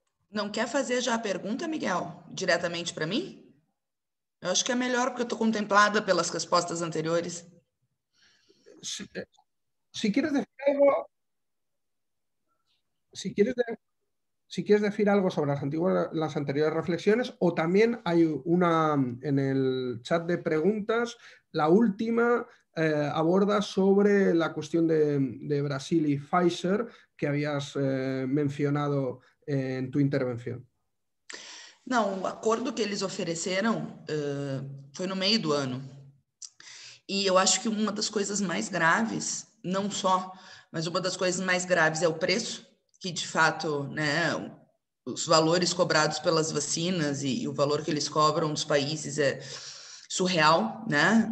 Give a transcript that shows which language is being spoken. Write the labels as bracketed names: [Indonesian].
[Portuguese] Não quer fazer já a pergunta, Miguel, diretamente para mim? Eu acho que é melhor, porque eu estou contemplada pelas respostas anteriores. [Spanish] Si quieres decir algo, si quieres decir algo sobre las anteriores reflexiones, o también hay una en el chat de preguntas, la última aborda sobre la cuestión de Brasil y Pfizer que habías mencionado en tu intervención. [Portuguese] Não, o acordo que eles ofereceram foi no meio do ano. E eu acho que uma das coisas mais graves, não só, mas uma das coisas mais graves é o preço, que de fato, né, os valores cobrados pelas vacinas e o valor que eles cobram dos países é surreal, né?